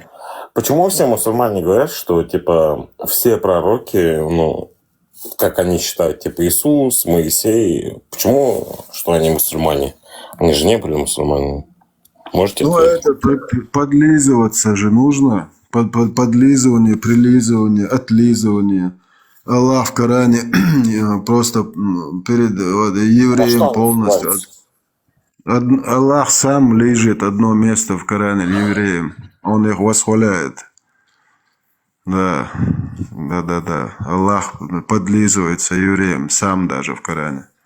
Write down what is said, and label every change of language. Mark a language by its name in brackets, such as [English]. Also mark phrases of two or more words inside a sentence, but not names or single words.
[Russian] Почему все мусульмане говорят, что, типа, все пророки, как они считают, типа, Иисус, Моисей, почему, что они мусульмане? Они же не были мусульманами. Можете ответить? Это подлизываться же нужно. Подлизывание, прилизывание, отлизывание. Аллах в Коране просто перед евреем полностью. Аллах сам лежит одно место в Коране евреям. Он их восхваляет. Да. Аллах подлизывается евреям сам даже в Коране.